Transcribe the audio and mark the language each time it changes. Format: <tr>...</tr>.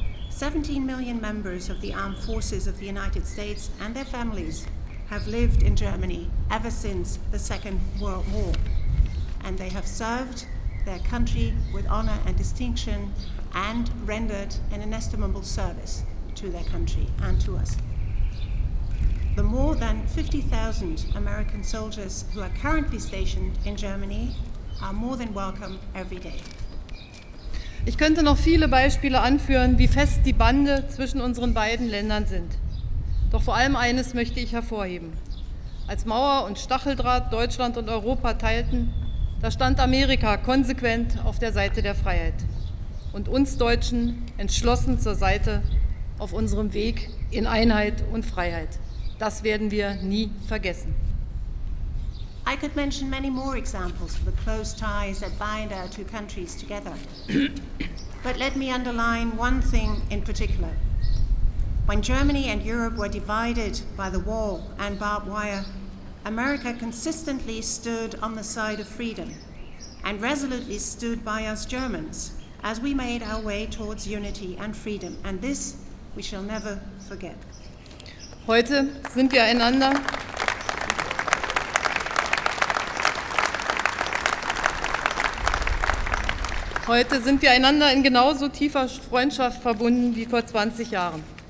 <en>17 million members of the armed forces of the United States and their families have lived in Germany ever since the Second World War, and they have served their country with honor and distinction and rendered an inestimable service to their country and to us. The more than 50,000 American soldiers who are currently stationed in Germany are more than welcome every day.</en> <de>Ich könnte noch viele Beispiele anführen, wie fest die Bande zwischen unseren beiden Ländern sind. Doch vor allem eines möchte ich hervorheben. Als Mauer und Stacheldraht Deutschland und Europa teilten, da stand Amerika konsequent auf der Seite der Freiheit und uns Deutschen entschlossen zur Seite auf unserem Weg in Einheit und Freiheit. Das werden wir nie vergessen.</de> <en>I could mention many more examples of the close ties that bind our two countries together. But let me underline one thing in particular. When Germany and Europe were divided by the wall and barbed wire, America consistently stood on the side of freedom and resolutely stood by us Germans as we made our way towards unity and freedom. And this we shall never forget.</en> <de>Heute sind wir einander in genauso tiefer Freundschaft verbunden wie vor 20 Jahren.</de>